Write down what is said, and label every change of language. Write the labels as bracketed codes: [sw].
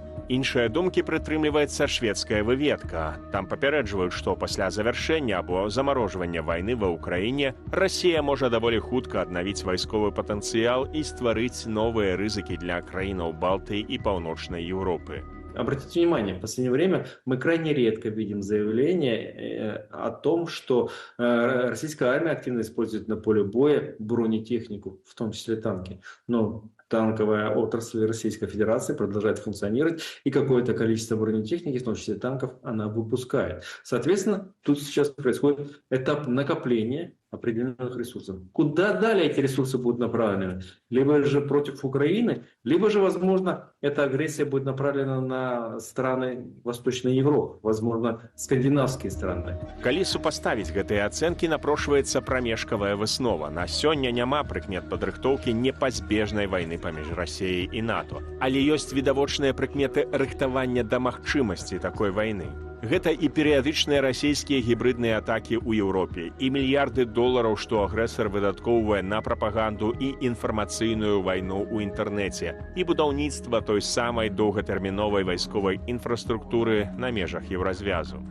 [be] Іншыя думкі прытрымліваецца шведская выведка. Там папярэджваюць, што пасля завяршэння або замарожвання вайны ва ўкраіне Расія можа даволі хутка аднавіць вайсковы патэнцыял і стварыць новыя рызыкі для краінаў Балтыі і Паўночнай Еўропы. [ru] Обратите внимание, в последнее время мы крайне редко видим заявление о том, что российская армия активно использует на поле боя бронетехнику, в том числе танки. Но танковая отрасль Российской Федерации продолжает функционировать, и какое-то количество бронетехники, в том числе танков, она выпускает. Соответственно, тут сейчас происходит этап накопления определенных ресурсов. Куда далее эти ресурсы будут направлены? Либо же против Украины, либо же, возможно, эта агрессия будет направлена на страны Восточной Европы, возможно, скандинавские страны. [be] Калі супаставіць гэтыя ацэнкі, напрошваецца прамежкавая выснова. На сёння няма прыкмет падрыхтоўкі непазбежнай вайны паміж Расіяй і НАТО. Але ёсць відавочныя прыкметы рыхтавання да магчымасці такой вайны. Гэта і перыядычныя расійскія гібридныя атакі ў Еўропе, і мільярды долараў, што агрэсар выдаткоўвае на прапаганду і інфармацыйную вайну ў інтэрнэце, і будаўніцтва той самай доўгатэрміновай вайсковай інфраструктуры на межах Еўразвязу.